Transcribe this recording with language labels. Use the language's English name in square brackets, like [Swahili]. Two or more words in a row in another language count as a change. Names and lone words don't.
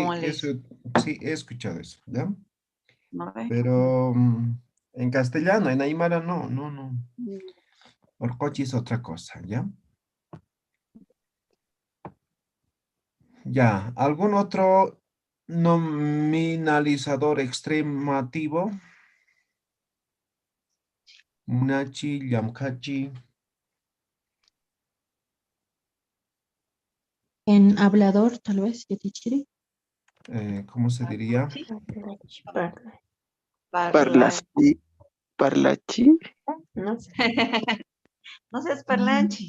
[Spanish] cómo le eso, sí, he escuchado eso, ¿ya? ¿No ve? Pero en castellano, en aymara no, no, no. Mm, Orcochi es otra cosa, ¿ya? Ya, ¿algún otro nominalizador extremativo? [Aymara] Munachi, llamkachi. [Spanish] En hablador, tal vez, Yatichiri. ¿Cómo se diría? Sí. Parla. Parlachi. Parlachi. No sé. No seas parlanchi.